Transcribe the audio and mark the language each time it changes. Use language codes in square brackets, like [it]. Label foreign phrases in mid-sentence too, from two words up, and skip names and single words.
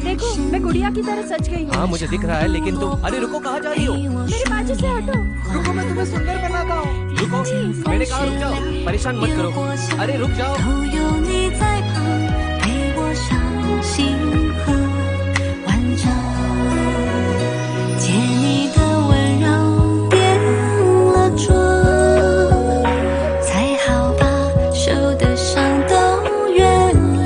[hi] देखो, मैं गुड़िया की तरह सच गई हूँ। हाँ, मुझे दिख रहा है, लेकिन तुम अरे रुको, कहाँ जा रही हो? मेरे बाजू से हटो। रुको, मैं तुम्हें सुंदर बनाता हूँ। रुको, मैंने कहा रुक जाओ, परेशान मत करो। अरे रुक जाओ। [zh] 都有你在旁，陪我伤心和完整。借你的温柔变了妆，才好把受的伤都原谅。